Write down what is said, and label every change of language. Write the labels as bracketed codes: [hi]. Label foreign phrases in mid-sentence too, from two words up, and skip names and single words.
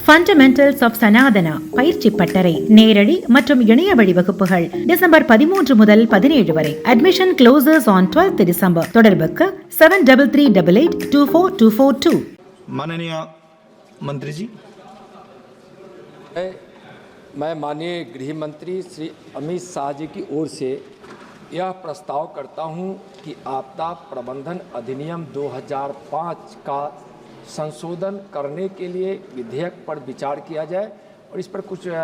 [en] fundamentals of Sanatana [ta] பயிற்சி பட்டறை நேரடி மற்றும் இணைய வழி வகுப்புகள் டிசம்பர் 13 முதல் 17 வரை. [en] admission closes on 12 December. தொடர்புக்கு 7388824242. [hi] माननीय मंत्री जी, मैं माननीय गृह मंत्री श्री अमित शाह जी की ओर से यह प्रस्ताव करता हूं कि आपदा प्रबंधन अधिनियम 2005 का संशोधन करने के लिए विधेयक पर विचार किया जाए और इस पर कुछ